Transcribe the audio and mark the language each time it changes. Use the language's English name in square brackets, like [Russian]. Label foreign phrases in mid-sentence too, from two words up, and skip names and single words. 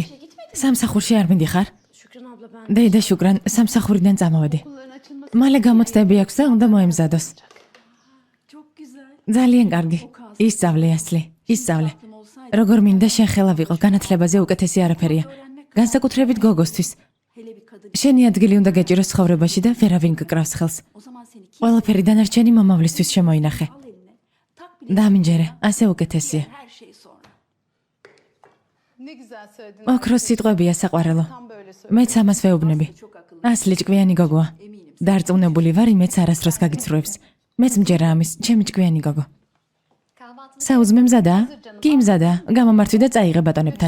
[Turkish] işe gitmedin mi? [Georgian] სამსახურში არ მიდიხარ? [Turkish] Şükran abla ben. [Georgian] დედა შუკრან, სამსახურიდან წამოვედი. [Turkish] Okulların açılması [Georgian] მალე გამოცდები აქვს და უნდა მოემზადოს. [Turkish] Çok güzel. [Georgian] ძალიან კარგი. ისწავლე, ასლი, ისწავლე. [Turkish] Aklım olsaydı [Georgian] როგორ მინდა შენ ხელა ვიყო, განათლებაზე უკეთესი არაფერია. განსაკუთრებით გოგოსთვის. [Turkish] hele bir kadın. [Georgian] შენი ადგილი უნდა გეჭიროს ცხოვრებაში და ვერავინ გკრავს ხელს. [Turkish] O zaman seni kim [Georgian] ყველაფერი დანარჩენი მომავლისთვის შემოინახე. [Turkish] al eline. Tak bile [Georgian] დამინჯერე, ასე უკეთესია. [Turkish] her şey sonra. ne güzel söyledin. [Georgian] ოქროს სიტყვებია საყვარელო. [Turkish] Tam böyle söyledin. [Georgian] მეც ამას ვეუბნები. [Turkish] Çok akıllı. [Georgian] ასლი ჭკვიანი გოგოა. [Turkish] Eminim. [Georgian] დარწმუნებული ვარ, იმეც არასდროს გაგიცრუებს. მეც მჯერა ამის, ჩემი ჭკვიანი გოგო. საუზმე მზადა? კი მზადა. გამომართვი და წაიღე ბატონებთან.